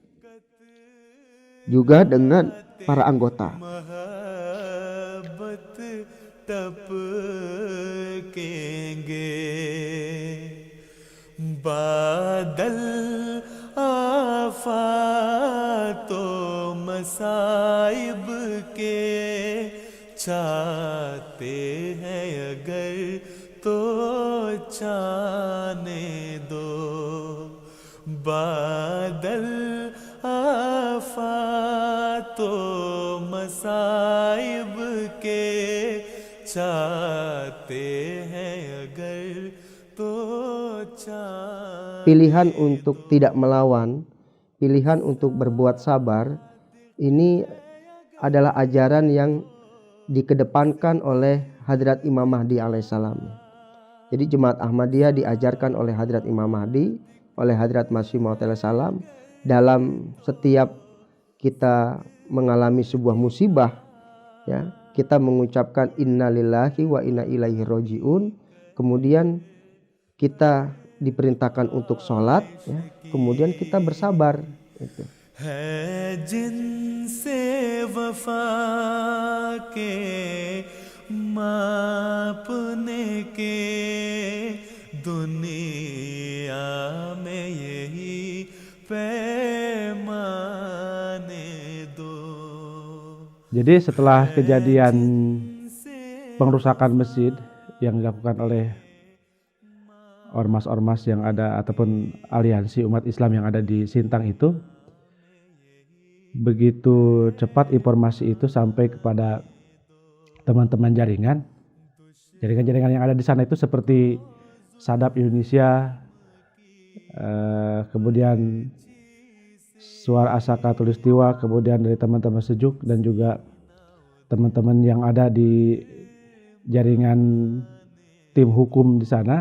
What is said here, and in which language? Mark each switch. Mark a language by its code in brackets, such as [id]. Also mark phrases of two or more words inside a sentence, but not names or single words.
[id] juga dengan para anggota. [hi] बादल आफातों मसाइब के चाहते हैं अगर तो चाहने दो बादल आफातों मसाइब के चाहते हैं अगर तो [id] pilihan untuk tidak melawan, pilihan untuk berbuat sabar, ini adalah ajaran yang dikedepankan oleh Hadrat Imam Mahdi alaihissalam. Jadi Jemaat Ahmadiyah diajarkan oleh Hadrat Imam Mahdi, oleh Hadrat Masih Maud alaihissalam, dalam setiap kita mengalami sebuah musibah, ya, kita mengucapkan [ar] إنا لله وإنا إليه راجعون, [id] kemudian kita diperintahkan untuk sholat, ya, kemudian kita bersabar. Itu. [hi] है जिनसे वफा के मापने के दुनिया में यही पैमाने दो. [id] Jadi setelah kejadian pengrusakan masjid yang dilakukan oleh ormas-ormas yang ada ataupun aliansi umat Islam yang ada di Sintang itu, begitu cepat informasi itu sampai kepada teman-teman jaringan yang ada di sana itu seperti Sadap Indonesia, kemudian Suara Asaka Tulistiwa, kemudian dari teman-teman Sejuk dan juga teman-teman yang ada di jaringan tim hukum di sana.